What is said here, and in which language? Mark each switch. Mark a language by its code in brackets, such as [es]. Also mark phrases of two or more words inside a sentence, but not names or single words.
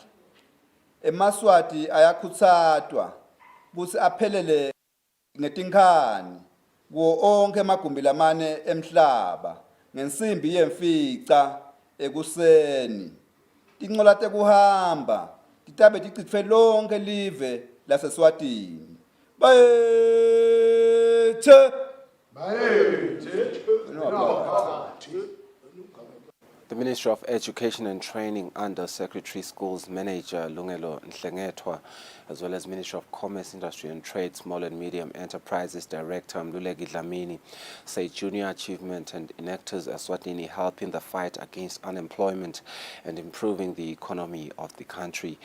[ss] Emaswati ayakhutsatwa kutsi aphelele ngetinkhani kuwo onke emagumbi lamane emhlaba ngensimbi yemfica ekuseni. Tinqola tekuhamba titabe ticitfwe lonke live laseswatini. Bayethe! [en] The Ministry of Education and Training Under Secretary Schools Manager Lungelo Nhlengetwa, as well as Ministry of Commerce, Industry and Trade, Small and Medium Enterprises Director Mluleki Dlamini, say junior achievement and enactors Eswatini help in the fight against unemployment and improving the economy of the country.